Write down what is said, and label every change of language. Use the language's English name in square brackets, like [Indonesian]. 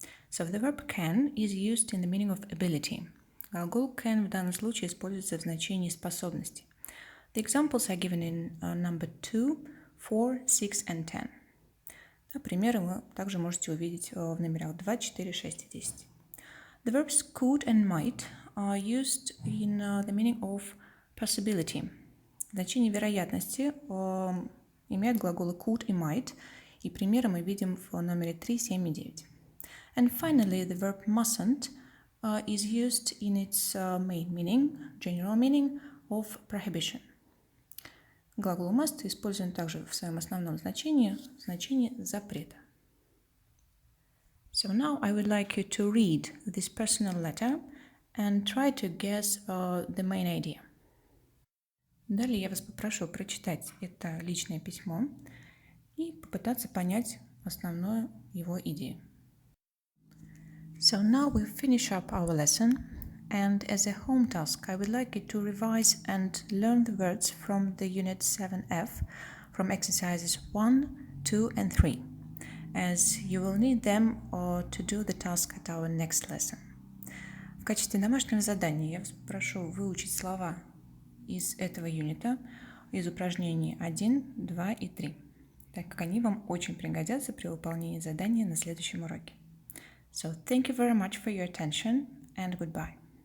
[English] So the verb can is used in the meaning of ability. [Russian] Глагол can в данном случае используется в значении способности. [English] The examples are given in number 2, 4, 6 and 10. [Russian] Примеры вы также можете увидеть в номерах 2, 4, 6 и 10. [English] The verbs could and might are used in the meaning of possibility. [Russian] Значение вероятности имеют глаголы could и might, и примеры мы видим в номере 3, 7 и 9. [English] And finally, the verb mustn't is used in its main meaning, general meaning of prohibition. [Russian] Глагол must используем также в своем основном значении, значении запрета. [English] So now I would like you to read this personal letter and try to guess the main idea. [Russian] Далее я вас попрошу прочитать это личное письмо и попытаться понять основную его идею. [English] So now we finish up our lesson, and as a home task I would like you to revise and learn the words from the Unit 7F from exercises 1, 2 and 3, as you will need them to do the task at our next lesson. [Russian] В качестве домашнего задания я вас прошу выучить слова из этого юнита, из упражнений 1, 2 и 3, так как они вам очень пригодятся при выполнении задания на следующем уроке. [English] So thank you very much for your attention and goodbye.